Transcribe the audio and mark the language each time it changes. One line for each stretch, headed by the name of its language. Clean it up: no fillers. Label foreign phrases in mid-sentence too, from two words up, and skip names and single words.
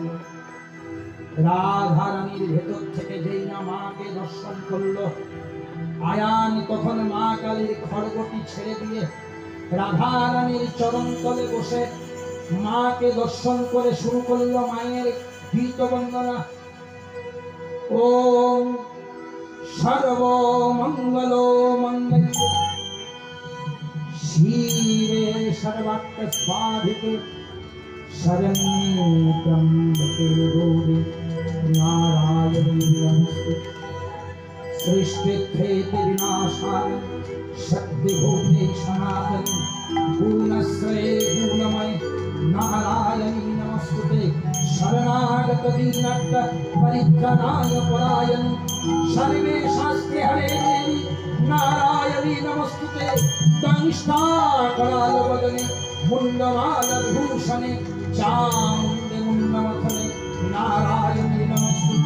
Bangla: রাধারানীর ভেতর থেকে যেই না মাকে দর্শন করলো, আয়ান তখন মা কালীর খড়গটি ছেড়ে দিয়ে রাধারানীর চরণ তলে বসে মাকে দর্শন করে শুরু করলো মায়ের গীত বন্দনা।
Sanskrit: ওম সর্বমঙ্গল মঙ্গল শিবে সর্বার্থ সাধিকে শরণ্যে ত্র্যম্বকে গৌরি নারায়ণী নমস্তুতে। সৃষ্টিক্ষেত্রে বিনাশায় শক্তিভূতে সনাতনী গুণশ্রয়ে গুণময় নারায়ণী নমস্তুতে। শরণাগত দীনার্থ পরিত্রাণায় পরায়ণী সর্বে শাস্ত্রে হরে দেবী নারায়ণী নমস্তুতে। দংষ্টাকরালবদনে মুন্ডমালভূষণে চামুণ্ডে মুন্ডমথনে নারায়ণী নমস্তুতে।